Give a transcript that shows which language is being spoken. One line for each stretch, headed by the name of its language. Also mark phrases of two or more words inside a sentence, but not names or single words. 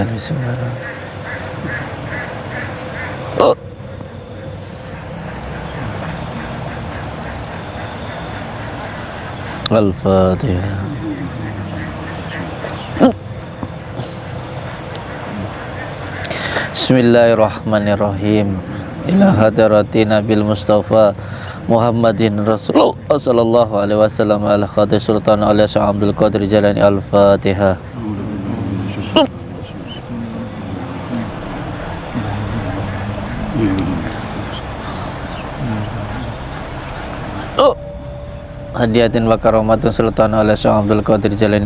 Arabic: Al-Fatihah. Bismillahirrahmanirrahim. إلى حضرة النبي المصطفى محمد رسول الله صلى الله عليه وسلم على خاطر سلطان الأولياء الشيخ عبد القادر الجيلاني. Al-Fatihah. هدية وكرامة سلطان الأولياء الشيخ عبد القادر الجيلاني.